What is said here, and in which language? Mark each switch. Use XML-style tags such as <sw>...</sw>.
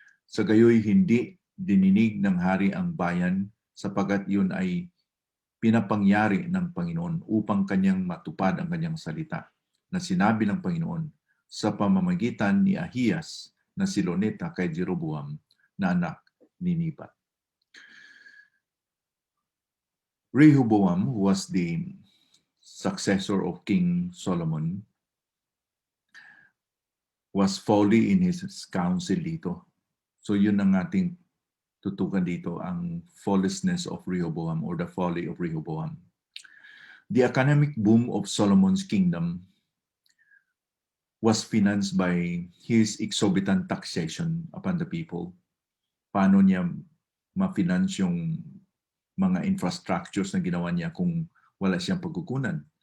<tl>Sa gayoy hindi dininig ng hari ang bayan sapagkat yun ay pinapangyari ng Panginoon upang kanyang matupad ang kanyang salita na sinabi ng Panginoon sa pamamagitan ni Ahiyas na Silonita kay Jeroboam na anak ni Nebat.</tl> <en>Rehoboam, who was the successor of King Solomon, was folly in his counsel dito.</en> <tl>So yun ang ating tutukan dito, ang</tl> <en>foolishness of Rehoboam or the folly of Rehoboam. The economic boom of Solomon's kingdom was financed by his exorbitant taxation upon the people.</en> <tl>Paano niya ma-finance yung mga infrastructures na ginawa niya kung wala siyang pagkukunan?</tl>